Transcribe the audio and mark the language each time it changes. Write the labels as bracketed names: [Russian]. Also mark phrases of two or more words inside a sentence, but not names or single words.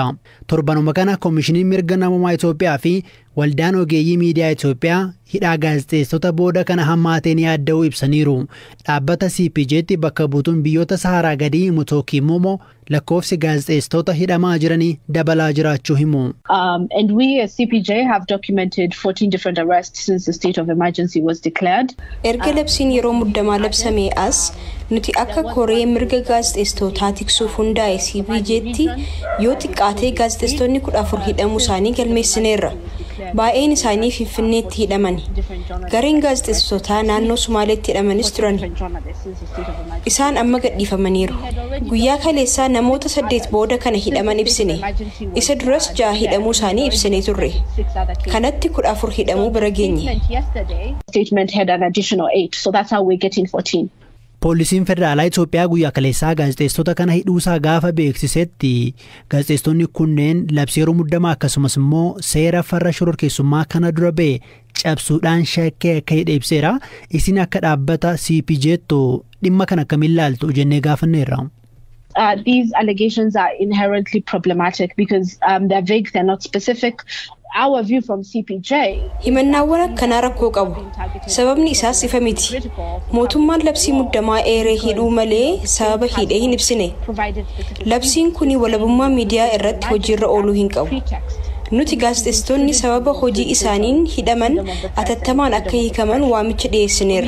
[Oromo] Torbanuma kana koomishiniin mirga namoomaa Itoophiyaa fi Waldaan ogeeyyii miidiyaa Itoophiyaa hidhaa gaazexeessota booda kana hammaateen yaadda'uu ibsaniiru. Dhaabbata CPJ'tti bakka buutuun biyyoota Saharaa gadii Mutooki Momo lakkoofsi gaazexeessitoota hidhamaa jiranii dabalaa jiraachuu himu. [English] And we as CPJ have documented 14 different arrests since the state of emergency was declared. [Oromo] Erga labsiin yeroo muddamaa labsamee as nuti akka koree mirga gaazexeessitootaa tiksuuf hundaa'e CPJ'tti yoo xiqqaatee gaazexeessitoonni 14 hidhamuu isaanii galmeessineerra. Baay'een isaanii Finfinneetti hidhamani. Gareen gaazexeessitootaa naannoo Sumaaleetti hidhamanis turan. Isaan amma gadhiifamaniiru. Guyyaa kaleessaa namoota 8 booda kana hidhaman ibsine. Isa duras 6 hidhamuu isaanii ibsine turre. Kanatti 14 hidhamuu bira geenye. [English] Statement had an additional 8, so that's how we're getting 14. [Oromo] Poolisiin federaalaa Itoophiyaa guyyaa kaleessaa gaazexeessitoota kana hidhuusaa gaafa beeksisetti gaazexeessitoonni kunneen labsii yeroo muddamaa akkasumas immoo seera farra shororkeessummaa kana dura ba'e cabsuudhaan shakkii akka hidhe ibseera. Isin akka dhaabbata CPJ'ttu dhimma kana akkamiin ilaaltu jennee gaafanneerra. [English] These allegations are inherently problematic because they're vague, they're not specific. Our view from CPJ [Oromo] himannaawwan akkanaa rakkoo qabu. Sababni isaas ifa miti. Mootummaan labsii muddamaa eeree hidhuu malee sababa hidhee hin ibsine. Labsiin kuni walabummaa miidiyaa irratti hojiirra ooluu hin qabu. Nuti gaazexeessitoonni sababa hojii isaaniin hidhaman atattamaan akka hiikaman waamicha dhiyeessineerra.